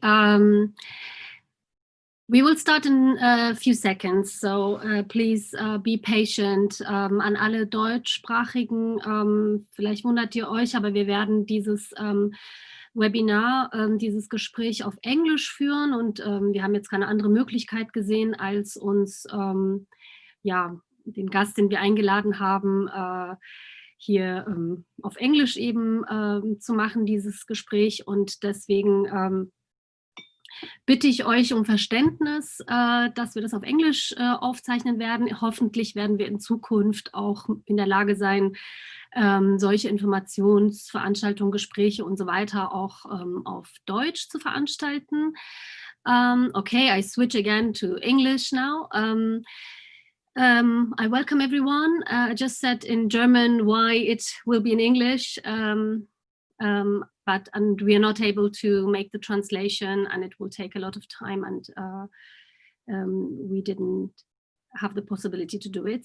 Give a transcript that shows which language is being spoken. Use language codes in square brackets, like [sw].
[en] We will start in a few seconds, so please be patient. [de] An alle Deutschsprachigen, vielleicht wundert ihr euch, aber wir werden dieses Webinar, dieses Gespräch auf Englisch führen und wir haben jetzt keine andere Möglichkeit gesehen, als uns den Gast, den wir eingeladen haben, hier auf Englisch eben zu machen, dieses Gespräch, und deswegen bitte ich euch um Verständnis, dass wir das auf Englisch aufzeichnen werden. Hoffentlich werden wir in Zukunft auch in der Lage sein, solche Informationsveranstaltungen, Gespräche und so weiter auch auf Deutsch zu veranstalten. [en] Okay, I switch again to English now. I welcome everyone. I just said in German why it will be in English, but we are not able to make the translation, and it will take a lot of time, and we didn't have the possibility to do it.